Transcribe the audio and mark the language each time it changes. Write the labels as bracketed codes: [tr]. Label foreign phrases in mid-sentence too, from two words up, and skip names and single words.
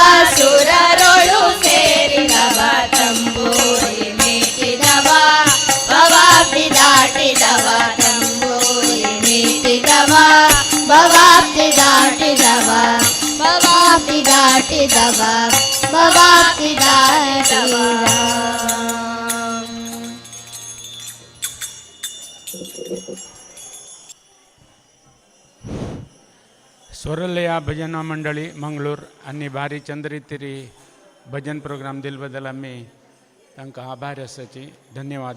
[kn] ಸುರರೊಳು ಸೇರಿದವ ತಂಬೂರಿ ಮೀಟಿದವ ಭವಾಬ್ದಿ ದಾಟಿದವ ತಂಬೂರಿ ಮೀಟಿದವ ಭವಾಬ್ದಿ ದಾಟಿದವ ಭವಾಬ್ದಿ ದಾಟಿದವ ಭವಾಬ್ದಿ ದಾಟಿದವ. [kok] स्वरलया भजन मंडळी मंगळूर आणि भारी चंद्रितिरी भजन प्रोग्राम दिल बद्दल आम्ही तांकां आभार आसाची धन्यवाद.